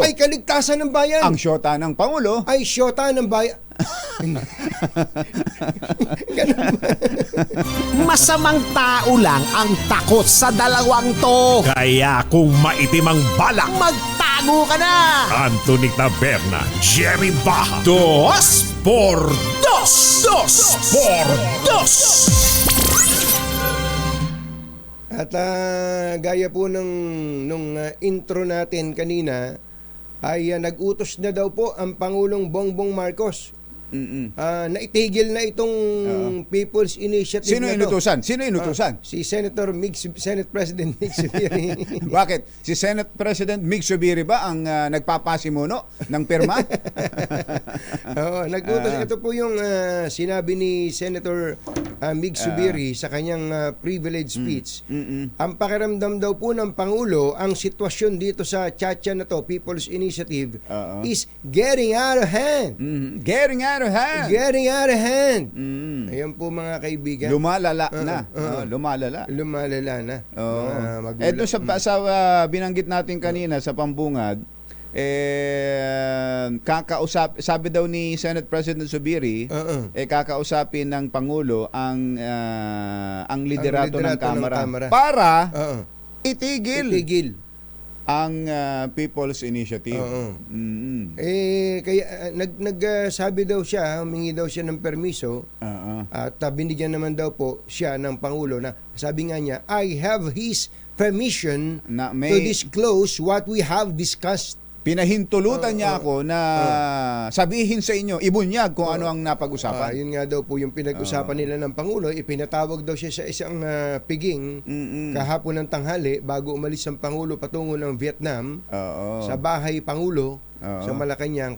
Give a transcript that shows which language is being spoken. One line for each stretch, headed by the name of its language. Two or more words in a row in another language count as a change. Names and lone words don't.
Filipino: Ay kaligtasan ng bayan. ang syota ng Pangulo Ay syota ng bayan. Ganun ba? Masamang tao lang ang takot sa dalawang to. Kaya kung maitim ang balak, magtago ka na! Anthony Taberna, Jerry Baja. Dos por dos! Dos por dos! At gaya po nung intro natin kanina, ay nag-utos na daw po ang Pangulong Bongbong Marcos. Naitigil na itong People's Initiative Sino na to. inutusan? Sino inutusan? Si Senate President Mig Subiri. Bakit? Si Senate President Mig Subiri ba ang nagpapasimuno ng pirma? Oo, nag-utos. Ito po yung sinabi ni Senator Mig Subiri sa kanyang privilege speech. Ang pakiramdam daw po ng Pangulo, ang sitwasyon dito sa Chacha na to, People's Initiative,
English: is getting out of hand. Getting out of hand. Getting out of hand.
Filipino: Ayan po mga kaibigan. Lumalala na. Lumalala. Lumalala na. Mga magulang. Ito sa binanggit natin kanina sa pambungad, sabi daw ni Senate President Subiri, kakausapin ng Pangulo ang liderato ng Kamara para itigil ang People's Initiative. Kaya nagsabi daw siya, humingi daw siya ng permiso, at binigyan naman daw po siya ng Pangulo na sabi nga niya,
English: I have his permission to disclose what we have discussed.
Filipino: Pinahintulutan niya ako na sabihin sa inyo, ibunyag kung ano ang napag-usapan. Yun nga daw po yung pinag-usapan nila ng Pangulo. Ipinatawag daw siya sa isang piging kahapon ng tanghali bago umalis ang Pangulo patungo ng Vietnam sa Bahay Pangulo sa Malacanang.